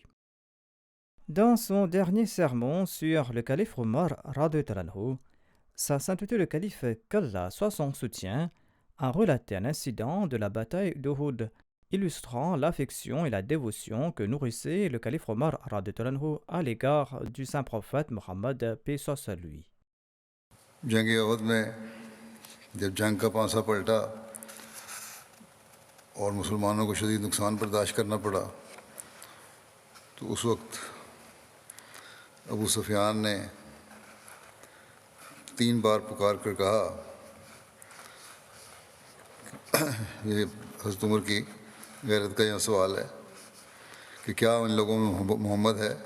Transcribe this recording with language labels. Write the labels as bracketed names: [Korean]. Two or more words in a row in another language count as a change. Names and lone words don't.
[French] Dans son dernier sermon sur le calife Omar [Arabic] رضي الله عنه, [French] Sa Sainteté le calife, qu'Allah soit son soutien, a relaté un incident de la bataille d'Uhud, illustrant l'affection et la dévotion que nourrissait le calife Omar [Arabic] رضي الله عنه [French] à l'égard du saint prophète Mohammed, paix soit sur lui. [Urdu] جنگ احد میں جب جنگ کا پانسا پلٹا اور مسلمانوں کو شدید نقصان برداشت کرنا پڑا تو اس وقت ابو سفیان نے 3 بار پکار کر کہا, یہ حضرت عمر کی غیرت کا یہ سوال ہے کہ کیا ان لوگوں میں محمد ہے.